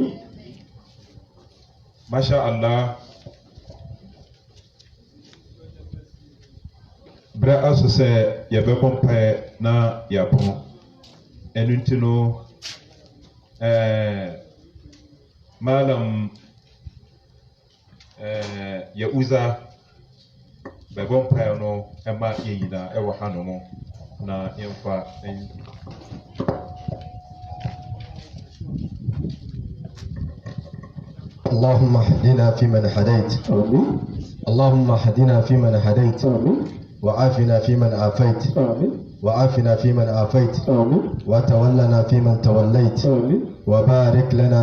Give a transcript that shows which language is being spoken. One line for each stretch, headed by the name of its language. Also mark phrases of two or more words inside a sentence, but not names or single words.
Arabic: ما شاء الله
Akan: berɛ aso sɛ yɛbɛbɔ mpaeɛ na yɛapɔn ɛno nti no malam yɛuza bɛbɔ mpaeɛ no ɛma yɛn nyinaa ɛwɔ hanom na yɛmfa
Arabic: اللهم اهدنا فيمن هديت اللهم اهدنا فيمن هديت وعافنا فيمن عافيت وعافنا فيمن عافيت وتولنا فيمن توليت وبارك لنا